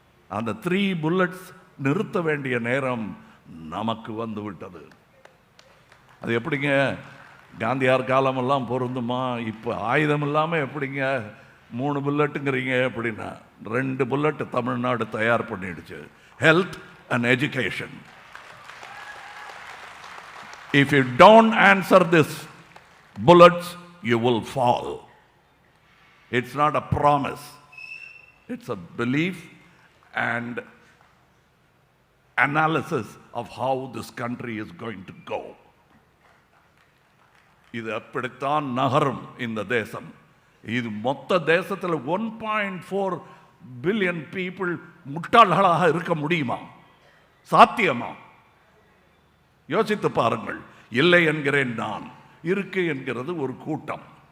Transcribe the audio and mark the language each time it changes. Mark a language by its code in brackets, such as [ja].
[ta] அந்த 3 புல்லட்ஸ் நிறுத்த வேண்டிய நேரம் நமக்கு வந்து விட்டது. அது எப்படிங்க, காந்தியார் காலமெல்லாம் பொருந்துமா? இப்போ ஆயுதம் இல்லாமல் எப்படிங்க 3 புல்லட்டுங்கிறீங்க? அப்படின்னா 2 புல்லட்டு தமிழ்நாடு தயார் பண்ணிடுச்சு. Health and education. [en] If you don't answer this bullets, you will fall. It's not a promise. It's a belief and analysis of how this country is going to go. [ta] இது அப்படித்தான் நகரும் இந்த தேசம். இது மொத்த தேசத்தில் 1.4 பில்லியன் பீப்புள் முட்டாள்களாக இருக்க முடியுமா? சாத்தியமா? யோசித்து பாருங்கள். இல்லை என்கிறேன் நான், இருக்கு என்கிறது ஒரு கூட்டம்.